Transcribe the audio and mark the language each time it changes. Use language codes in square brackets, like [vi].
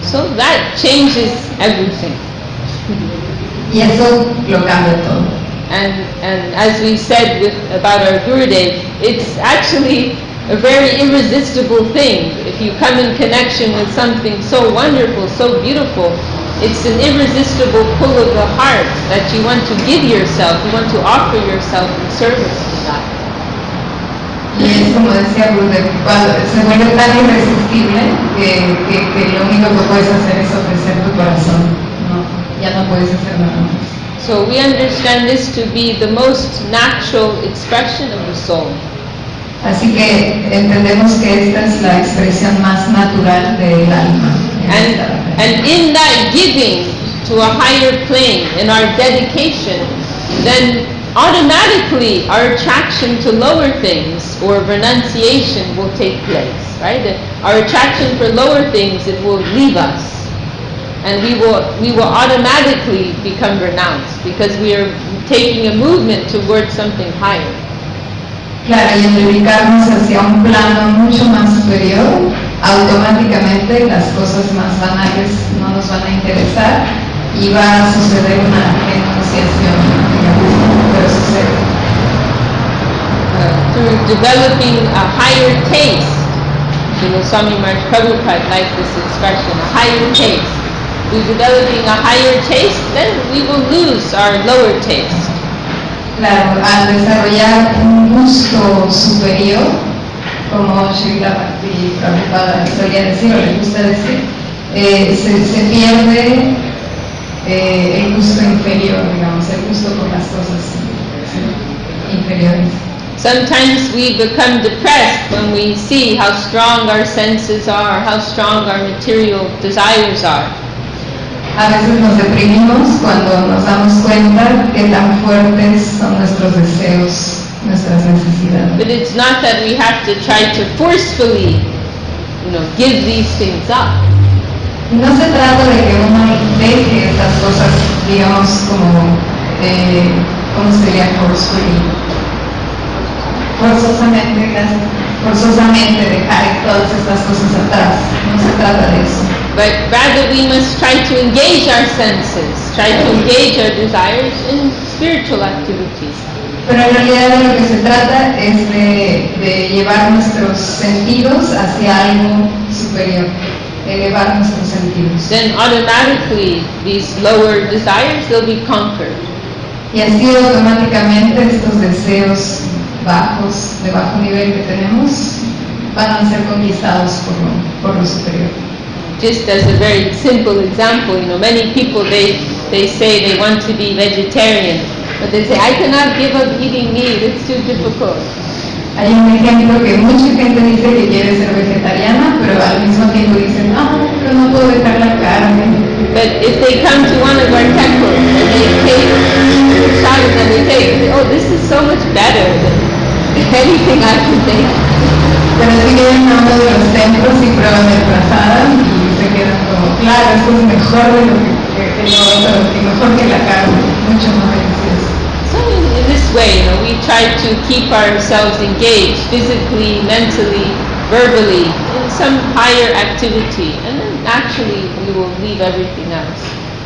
[en] So that changes everything. [es] Y eso lo cambia todo. [en] And as we said about our Gurudev, it's actually a very irresistible thing. If you come in connection with something so wonderful, so beautiful, it's an irresistible pull of the heart that you want to give yourself, you want to offer yourself in service to that. [es] Y es como decía Gurudev, se vuelve tan irresistible que lo único que puedes hacer es ofrecer tu corazón, ¿no? Ya no puedes hacer nada más. [en] So we understand this to be the most natural expression of the soul. [es] Así que entendemos que esta es la expresión más natural del alma. [en] And in that giving to a higher plane, in our dedication, then automatically our attraction to lower things or renunciation will take place, right? Our attraction for lower things, it will leave us. And we will automatically become renounced because we are taking a movement towards something higher. [es] Claro, y al dedicarnos hacia un plano mucho más superior, automáticamente las cosas más banales no nos van a interesar y va a suceder una renunciación, pero sucede. [en] Through developing a higher taste, Swami Maharaj Prabhupada liked this expression, a higher taste. Through developing a higher taste, then we will lose our lower taste. [es] Claro, al desarrollar un gusto superior, como Srila Bhakti Prabhupada solía decir o le gusta decir, se pierde el gusto inferior, digamos, el gusto por las cosas inferiores. [en] Sometimes we become depressed when we see how strong our senses are, how strong our material desires are. [es] A veces nos deprimimos cuando nos damos cuenta que tan fuertes son nuestros deseos, nuestras necesidades. [en] But it's not that we have to try to forcefully, give these things up. [es] No se trata de que uno deje estas cosas, digamos, como, ¿cómo sería forcefully? Forzosamente dejar todas estas cosas atrás. No se trata de eso. [en] But rather we must try to engage our senses, try to engage our desires in spiritual activities. [es] Pero en realidad de lo que se trata es de llevar nuestros sentidos hacia algo superior, elevar nuestros sentidos. [en] then automatically these lower desires, they'll be conquered. [es] Y así automáticamente estos deseos bajos, de bajo nivel que tenemos, van a ser conquistados por lo superior. [en] Just as a very simple example, many people, they say they want to be vegetarian, but they say, I cannot give up eating meat, it's too difficult. [es] Hay un ejemplo que mucha gente dice que quiere ser vegetariana, pero al mismo tiempo dicen, no, pero no puedo dejar la carne. [en] But if they come to one of our temples and they take prasadam and they say, oh, this is so much better than anything I can take. [es] Pero si vienen a uno de los templos y prueban el prasadam y se quedan como, claro, esto es mejor de lo que lo otro, y mejor que la carne, mucho más delicioso. [en] So in this way, we try to keep ourselves engaged physically, mentally, verbally in some higher activity, and then actually we will leave everything else.